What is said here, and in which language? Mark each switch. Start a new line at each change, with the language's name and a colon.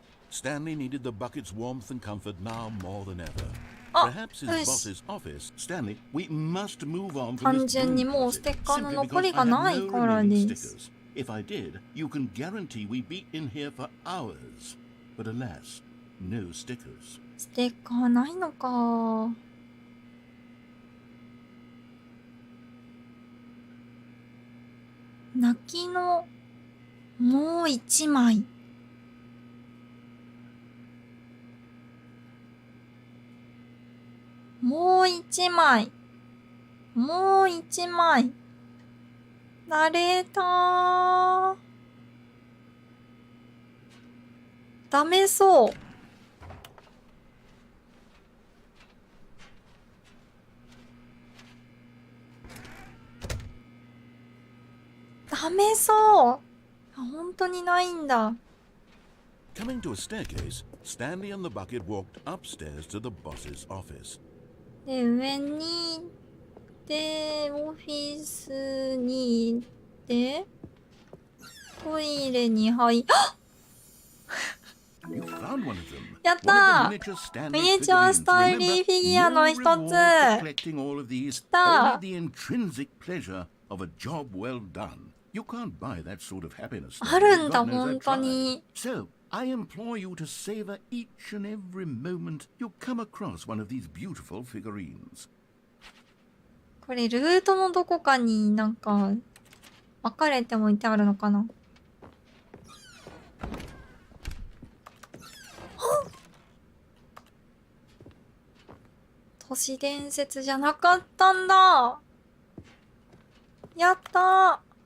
English: Stanley needed the bucket's warmth and comfort now more than ever. Perhaps his boss's office. Stanley, we must move on from
Japanese: 単純にもうステッカーの残りがないからです。
English: If I did, you can guarantee we'd be in here for hours. But alas, no stickers.
Japanese: ステッカーないのか。泣きのもう一枚。もう一枚。もう一枚。ナレーター。ダメそう。ダメそう。本当にないんだ。
English: Coming to a staircase, Stanley and the bucket walked upstairs to the boss's office.
Japanese: で、上に行って、オフィスに行って、トイレに入っ、
English: You found one of them.
Japanese: やったー！ミニチュアスタンリーフィギュアの一つ。
English: Collecting all of these
Japanese: 来た。
English: only the intrinsic pleasure of a job well done. You can't buy that sort of happiness.
Japanese: あるんだ、
English: God knows
Japanese: 本
English: I've
Japanese: 当
English: tried.
Japanese: に。
English: So, I implore you to savor each and every moment you come across one of these beautiful figurines.
Japanese: これ、ルートのどこかになんか、分かれておいてあるのかな。都市伝説じゃなかったんだ。やったー。